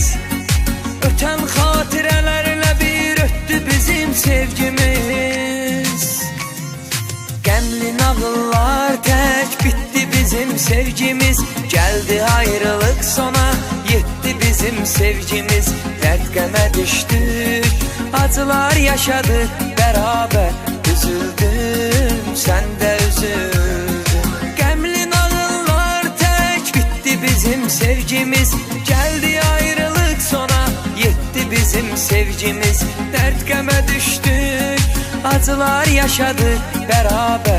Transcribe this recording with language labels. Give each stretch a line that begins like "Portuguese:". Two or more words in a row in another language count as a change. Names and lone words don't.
Azerbaijani: Ötən xatirələrlə bir ötdü bizim sevgimiz. Qəmli nağıllar tək bitdi bizim sevgimiz. Gəldi ayrılıq sona yetti bizim sevgimiz. Dərd qəmə düşdük,
Turkish: acılar yaşadık beraber. Üzüldüm, sen de üzüldün.
Azerbaijani: Qəmli nağıllar tək bitdi bizim sevgimiz. Gəldi ayrılıq sona yetti bizim sevgimiz.
Turkish: Dert qəmə düştük, acılar yaşadık beraber.